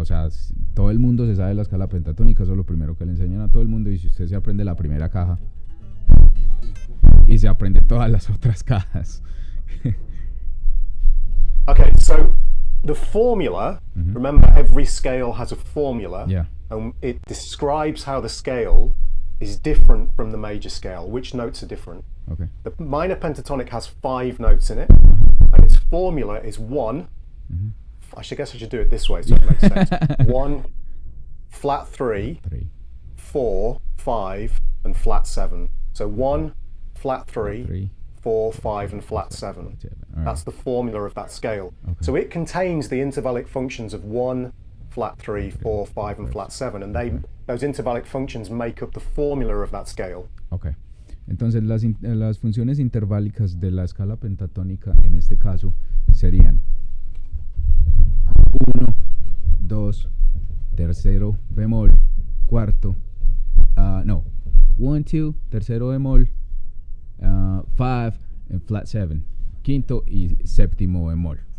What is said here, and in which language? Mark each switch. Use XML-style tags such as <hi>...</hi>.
<es>O sea, todo el mundo se sabe la escala pentatónica, eso es lo primero que le enseñan a todo el mundo. Y si usted se aprende la primera caja y se aprende todas las otras cajas.</es> <en>Okay, so the formula, remember every scale has a formula, and it describes how the scale is different from the major scale, which notes are different. Okay. The minor pentatonic has 5 notes in it, and its formula is 1. I guess I should do it this way so it makes sense. 1, flat 3, 4, 5, and flat 7. So 1, flat 3, 4, 5, and flat 7. Right. That's the formula of that scale. Okay. So it contains the intervallic functions of 1, flat 3, 4, 5, and flat 7, and those intervallic functions make up the formula of that scale. Okay.</en> <es>Entonces las funciones interválicas de la escala pentatónica en este caso serían 1, 2, tercero bemol, cuarto, 1, 2, tercero bemol, 5 en flat 7, quinto y séptimo bemol.</es>